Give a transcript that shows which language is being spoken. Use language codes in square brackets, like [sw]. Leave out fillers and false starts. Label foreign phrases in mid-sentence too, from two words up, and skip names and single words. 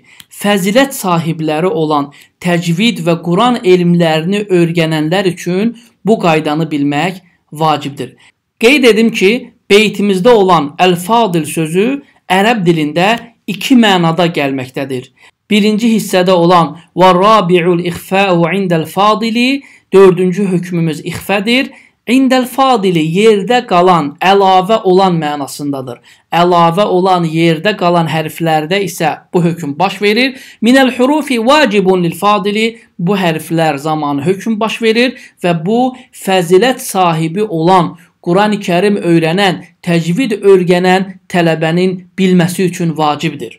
[az] Fəzilət sahibləri olan təcvid və Quran elmlərini öyrənənlər üçün bu qaydanı bilmək vacibdir. Qeyd edim ki, beytimizdə olan əl-fadil sözü ərəb dilində 2 mənada gəlməkdədir. Birinci hissədə olan [ar] وَالرَّابِعُ الْإِخْفَاءُ عِنْدَ الْفَاضِلِ [az] 4-cü hökmümüz ixfədir. [ar] عند الفاضل [az] yerdə qalan, əlavə olan mənasındadır. Əlavə olan, yerdə qalan hərflərdə isə bu hökm baş verir. [ar] من الحروف واجب للفاضل. [az] Bu hərflər zamanı hökm baş verir və bu fəzilət sahibi olan, Quran-ı Kərim öyrənən, təcvid öyrənən tələbənin bilməsi üçün vacibdir.